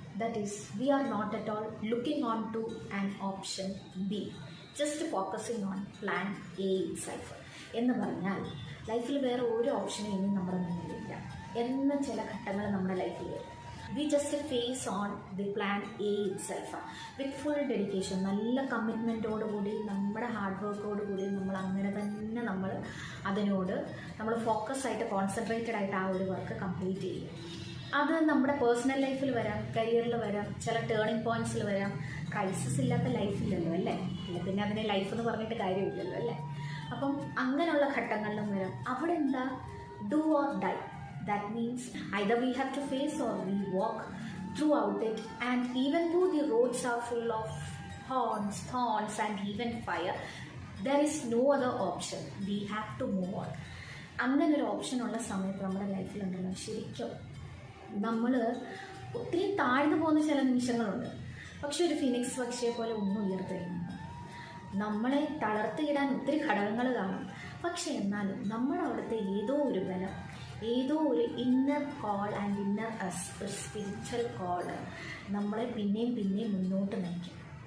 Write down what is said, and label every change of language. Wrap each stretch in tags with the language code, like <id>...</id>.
<en>That is, we are not at all looking on to an option B, just focusing on plan A itself.</en> <ml>എന്ന് പറഞ്ഞാൽ ലൈഫിൽ വേറെ ഒരു ഓപ്ഷനും ഇനി നമ്മുടെ മുന്നിലില്ല എന്ന ചില ഘട്ടങ്ങൾ നമ്മുടെ ലൈഫിൽ വരും.</ml> <en>we just face on the plan a itself with full dedication,</en> <ml>നല്ല കമ്മിറ്റ്മെൻറ്റോടുകൂടി നമ്മുടെ ഹാർഡ് വർക്കോടുകൂടി നമ്മൾ അങ്ങനെ തന്നെ അതിനോട് നമ്മൾ ഫോക്കസ് ആയിട്ട് കോൺസെൻട്രേറ്റഡ് ആയിട്ട് ആ ഒരു വർക്ക് കംപ്ലീറ്റ് ചെയ്യും. അത് നമ്മുടെ പേഴ്സണൽ ലൈഫിൽ വരാം, കരിയറിൽ വരാം, ചില ടേണിംഗ് പോയിൻറ്റ്സിൽ വരാം. ക്രൈസിസ് ഇല്ലാത്ത ലൈഫില്ലല്ലോ അല്ലേ? ഇല്ല, പിന്നെ അതിനെ ലൈഫ് എന്ന് പറഞ്ഞിട്ട് കാര്യമില്ലല്ലോ അല്ലേ? അപ്പം അങ്ങനെയുള്ള ഘട്ടങ്ങളിലും വരാം. അവിടെ എന്താ,</ml> <en>Do or die. That means either we have to face or we walk throughout it, and even though the roads are full of horns, thorns and even fire, there is no other option. We have to move on.</en> <ml>അങ്ങനെ ഒരു option ഉള്ള സമയത്ത് നമ്മുടെ ലൈഫിലുണ്ടല്ലോ, ശരിക്കും നമ്മൾ ഒത്തിരി താഴ്ന്നു പോകുന്ന ചില നിമിഷങ്ങളുണ്ട്. പക്ഷെ ഒരു ഫിനിക്സ് പക്ഷിയെ പോലെ ഒന്നും ഉയർത്തെഴുന്നുണ്ട്. നമ്മളെ തളർത്തിയിടാൻ ഒത്തിരി ഘടകങ്ങൾ കാണും. പക്ഷെ എന്നാലും നമ്മുടെ അവിടുത്തെ ഏതോ ഒരു ബലം, ഏതോ ഒരു ഇന്നർ കോൾ ആൻഡ് ഇന്നർ ഒരു സ്പിരിച്വൽ കോള് നമ്മളെ പിന്നെയും മുന്നോട്ട് നയിക്കും.</ml>